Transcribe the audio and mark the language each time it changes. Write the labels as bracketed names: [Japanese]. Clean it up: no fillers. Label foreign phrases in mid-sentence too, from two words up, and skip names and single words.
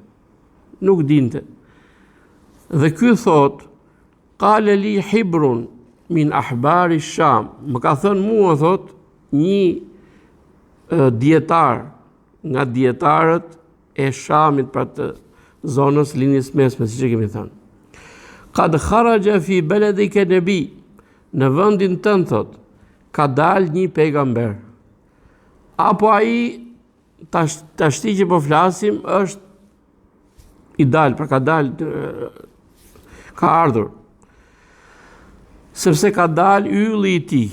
[Albanian] Dhe ky thot, [Arabic] قال لي حبر من أحبار الشام. [Albanian] Më ka thënë mua, thot, një dietar nga dietarët e Shamit, pra të zonës linjës mesme, siç e kemi thënë. [Arabic] قد خرج في بلدك نبي. [Albanian] Në vendin tënd, thot, ka dalë një pejgamber. Apo ai tashti që po flasim është i dalë, pra ka dalë, ka ardhur. Sepse ka dalë ylli i tij.